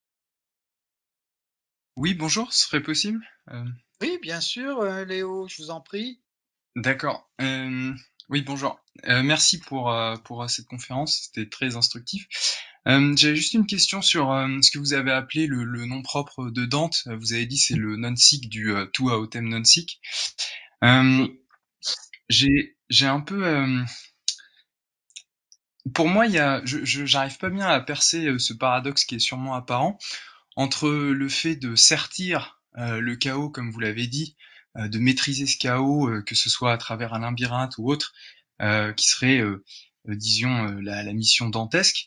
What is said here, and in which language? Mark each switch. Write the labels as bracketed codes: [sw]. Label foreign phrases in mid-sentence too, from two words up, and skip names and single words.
[fr] Oui, bonjour, ce serait possible? Oui, bien sûr, Léo, je vous en prie. D'accord. Oui, bonjour. Merci pour cette conférence, c'était très instructif. J'avais juste une question sur ce que vous avez appelé le nom propre de Dante. Vous avez dit c'est le non-sic du [la] tua autem non-sic. [fr] J'ai un peu... pour moi, j'arrive pas bien à percer ce paradoxe qui est sûrement apparent entre le fait de sertir le chaos, comme vous l'avez dit, de maîtriser ce chaos, que ce soit à travers un labyrinthe ou autre, qui serait, disons, la mission dantesque.